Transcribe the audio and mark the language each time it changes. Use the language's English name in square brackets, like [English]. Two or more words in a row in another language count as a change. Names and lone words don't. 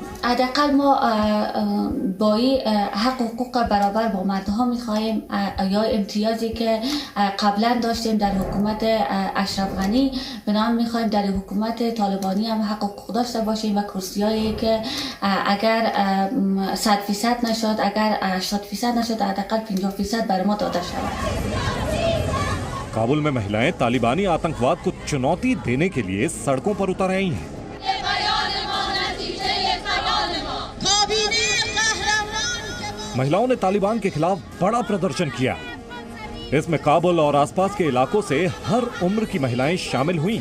[Persian] حداقل ما با حق و حقوق برابر با مردها میخواهیم یا امتیازی که قبلا داشتیم در حکومت اشرف غنی به نام میخواهیم در حکومت طالبانی هم حق و حقوق داشته باشیم و کرسیایی که اگر 100% نشد، اگر 80% نشد، حداقل 50% برای ما داده شود. [Hindi] काबुल में महिलाएं तालिबानी आतंकवाद को चुनौती देने के लिए सड़कों पर उतर आई हैं। महिलाओं ने तालिबान के खिलाफ बड़ा प्रदर्शन किया। इसमें काबुल और आसपास के इलाकों से हर उम्र की महिलाएं शामिल हुईं।